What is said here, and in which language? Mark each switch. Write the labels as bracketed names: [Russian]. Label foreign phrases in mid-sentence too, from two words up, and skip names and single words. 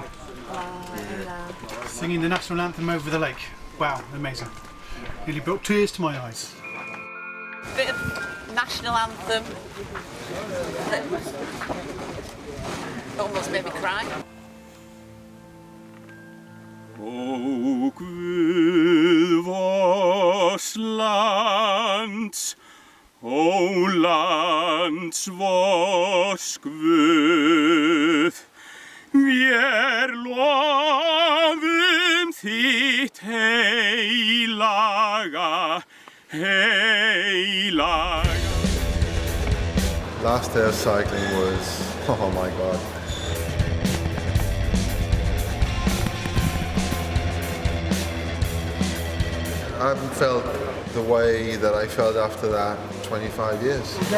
[English] Singing the national anthem over the lake. Wow, amazing. Nearly brought tears to my eyes. Bit of national anthem that almost made me cry. [Icelandic] O Guð vors lands, O lands vors Guð, vér lofum þitt heilaga, heilaga. [English] last day of cycling was, oh my God. I haven't felt the way that I felt after that 25 years.